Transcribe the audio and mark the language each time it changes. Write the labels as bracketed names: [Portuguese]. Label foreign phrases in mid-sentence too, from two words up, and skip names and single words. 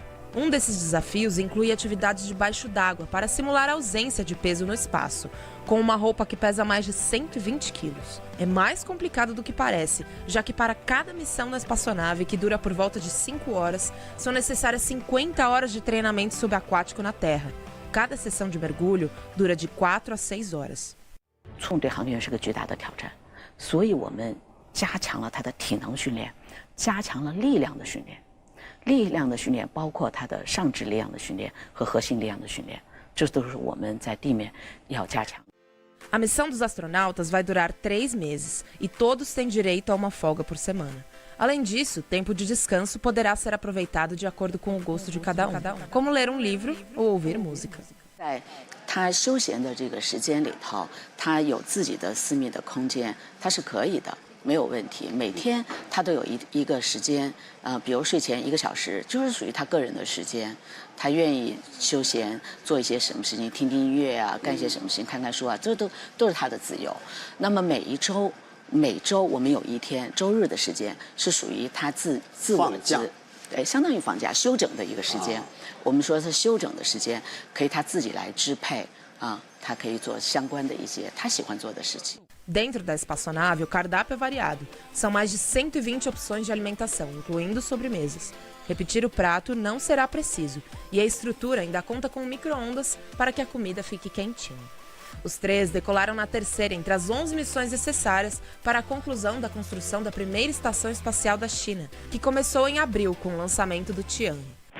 [Portuguese] Um desses desafios inclui atividades debaixo d'água para simular a ausência de peso no espaço, com uma roupa que pesa mais de 120 quilos. É mais complicado do que parece, já que para cada missão na espaçonave, que dura por volta de 5 horas, são necessárias 50 horas de treinamento subaquático na Terra. Cada sessão de mergulho dura de 4 a 6 horas. [Chinese] 冲对航天员是个巨大的挑战，所以我们加强了他的体能训练，加强了力量的训练。力量的训练包括他的上肢力量的训练和核心力量的训练，这都是我们在地面要加强。 [Portuguese] A missão dos astronautas vai durar 3 meses e todos têm direito a uma folga por semana. Além disso, tempo de descanso poderá ser aproveitado de acordo com o gosto de cada um, como ler um livro ou ouvir música. [Chinese] 在他休闲的这个时间里头，他有自己的私密的空间，他是可以的。没有问题，每天他都有一个时间，比如睡前1个小时，就是属于他个人的时间。他愿意休闲，做一些什么事情，听听音乐啊，干一些什么事情，看看书啊，这都是他的自由。那么每周我们有一天周日的时间是属于他自我的对，相当于放假休整的一个时间。我们说是休整的时间，可以他自己来支配啊，他可以做相关的一些他喜欢做的事情。 [Portuguese] Dentro da espaçonave, o cardápio é variado. São mais de 120 opções de alimentação, incluindo sobremesas. Repetir o prato não será preciso, e a estrutura ainda conta com micro-ondas para que a comida fique quentinha. Os 3 decolaram na terceira entre as 11 missões necessárias para a conclusão da construção da primeira estação espacial da China, que começou em abril com o lançamento do Tianhe.